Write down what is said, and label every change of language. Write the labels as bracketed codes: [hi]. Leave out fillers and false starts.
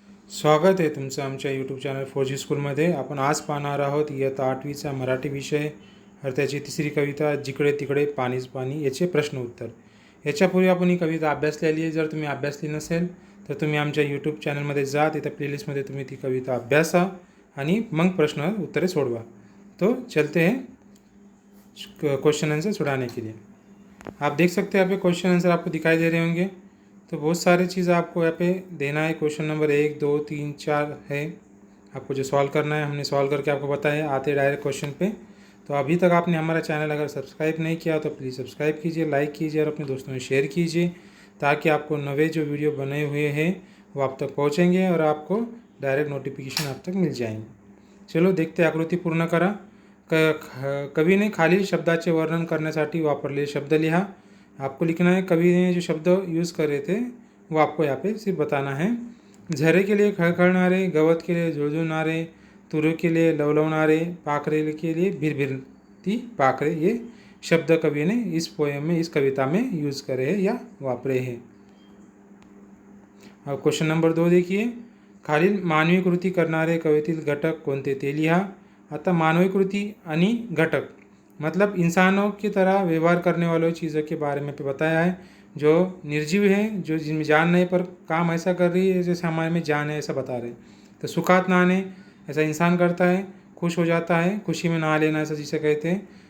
[mr] स्वागत आहे तुमचं आमच्या यूट्यूब चॅनल 4G स्कूलमध्ये. आपण आज पाहणार आहोत इयत्ता 8वीचा मराठी विषय त्याची तिसरी कविता जिकडे तिकडे पाणीच पाणी याचे प्रश्न उत्तर. याच्यापूर्वी आपण ही कविता अभ्यासलेली आहे. जर तुम्ही अभ्यासली नसेल तर तुम्ही आमच्या यूट्यूब चॅनलमध्ये जा, तिथं प्लेलिस्टमध्ये तुम्ही ती कविता अभ्यासा आणि मग प्रश्न उत्तरे सोडवा. [hi] तो चलते हैं क्वेश्चन आंसर छुड़ाने के लिए. आप देख सकते हैं यहाँ पे क्वेश्चन आंसर आपको दिखाई दे रहे होंगे. तो बहुत सारी चीज़ आपको यहाँ पे देना है. क्वेश्चन नंबर 1, 2, 3, 4 है. आपको जो सॉल्व करना है हमने सॉल्व करके आपको बताया. आते डायरेक्ट क्वेश्चन पे. तो अभी तक आपने हमारा चैनल अगर सब्सक्राइब नहीं किया तो प्लीज़ सब्सक्राइब कीजिए, लाइक कीजिए और अपने दोस्तों में शेयर कीजिए, ताकि आपको नए जो वीडियो बने हुए हैं वो आप तक पहुँचेंगे और आपको डायरेक्ट नोटिफिकेशन आप तक मिल जाएंगे. चलो देखते. [mr] आकृती पूर्ण करा. कवीने खालील शब्दाचे वर्णन करण्यासाठी वापरलेले शब्द लिहा. [hi] आपको लिखना है कवि ने जो शब्द यूज़ करे थे वो आपको यहाँ पे सिर्फ बताना है. झरे के लिए खळखळणारे, गवत के लिए झुळझुळणारे, तुरु के लिए लवलवणारे, पाखरे के लिए भिरभिरती पाखरे, ये शब्द कवि ने इस पोएम में, इस कविता में यूज़ करे हैं या वापरे हैं. अब क्वेश्चन नंबर 2 देखिए. [mr] खालील मानवी कृती करणारे कवितेतील घटक कोणते ते लिहा. आता मानवी कृती आणि घटक [hi] मतलब इंसानों की तरह व्यवहार करने वालों चीज़ों के बारे में पे बताया है. जो निर्जीव है, जो जिनमें जान नहीं पर काम ऐसा कर रही है जैसे हमारे में जान है, ऐसा बता रहे. तो सुखात नहाने ऐसा इंसान करता है, खुश हो जाता है, खुशी में नहा लेना ऐसा जिसे कहते हैं.